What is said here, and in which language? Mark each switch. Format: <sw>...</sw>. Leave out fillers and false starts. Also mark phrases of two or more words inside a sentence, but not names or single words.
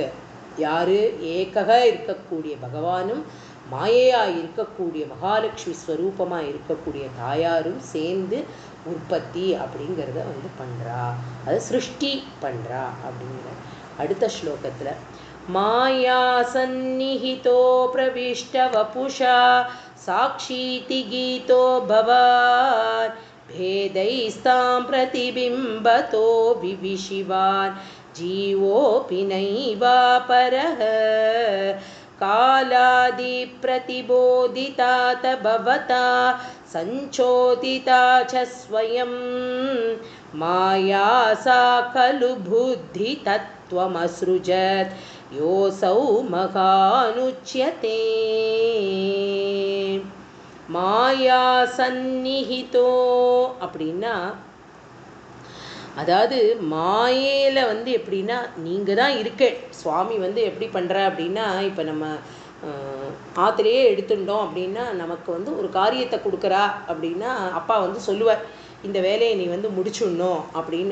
<ta>யாரு, ஏகக இருக்கக்கூடிய பகவானும் மாயையாக இருக்கக்கூடிய மகாலட்சுமி ஸ்வரூபமாக இருக்கக்கூடிய தாயாரும் சேர்ந்து உற்பத்தி அப்படிங்கிறத வந்து பண்ணுறா, அதை சிருஷ்டி பண்ணுறா அப்படிங்கிற. அடுத்த ஸ்லோகத்தில்</ta> <sa>माया सन्निहितो प्रविष्ट वपुषा साक्षीति गीतो भवान् भेदैस्तां प्रतिबिम्बतो विविशिवान् जीवोऽपि नैवापरः कालादिप्रतिबोधिता भवता सञ्चोदिता च स्वयं माया सा खलु बुद्धितत्त्वमसृजत् योऽसौ महानुच्यते மாயா சந்நிஹிதோ</sa> <ta>அப்படின்னா, அதாவது மாயையில் வந்து எப்படின்னா நீங்கள் தான் இருக்க. சுவாமி வந்து எப்படி பண்ணுற அப்படின்னா, இப்போ நம்ம ஆற்றுலையே எடுத்துட்டோம் அப்படின்னா நமக்கு வந்து ஒரு காரியத்தை கொடுக்குறா அப்படின்னா அப்பா வந்து சொல்லுவார், இந்த வேலையை நீ வந்து முடிச்சுடணும் அப்படின்னு.</ta>